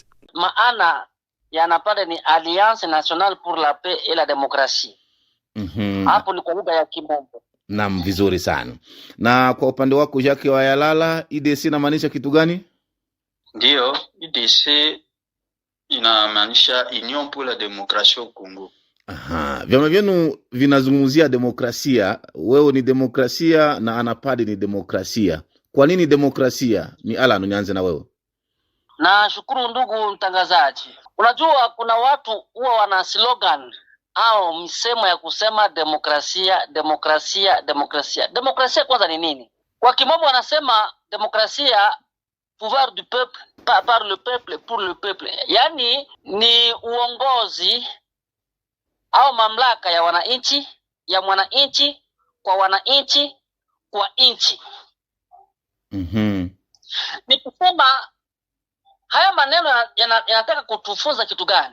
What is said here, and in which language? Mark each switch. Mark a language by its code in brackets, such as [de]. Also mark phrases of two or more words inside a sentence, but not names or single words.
[sw] Maana ya ANAPAD ni Alliance Nationale pour la Paix et la Démocratie. Hapo ni kwa lugha ya Kimombo. Naam, vizuri sana. Na kwa upande wako Jacques wa Yalala, IDC inamaanisha kitu gani? Ndio, IDC inamaanisha Union pour la Démocratie au Congo. Aha, vyama vyenu vinazungumzia demokrasia. Wewe ni demokrasia na ANAPAD ni demokrasia. Kwa nini demokrasia? Ni Alan, nianze na wewe. Nashukuru ndugu mtangazaji. Unajua kuna watu huwa wana slogan au msemo ya kusema demokrasia, demokrasia, demokrasia. Demokrasia kwanza ni nini? Kwa kimombo wanasema demokrasia, [fr] pouvoir du peuple, par le peuple, pour le peuple. [sw] Yaani ni uongozi au mamlaka ya wananchi, ya mwananchi, kwa wananchi, kwa nchi. Ni kusema haya maneno yanataka kutufunza kitu gani?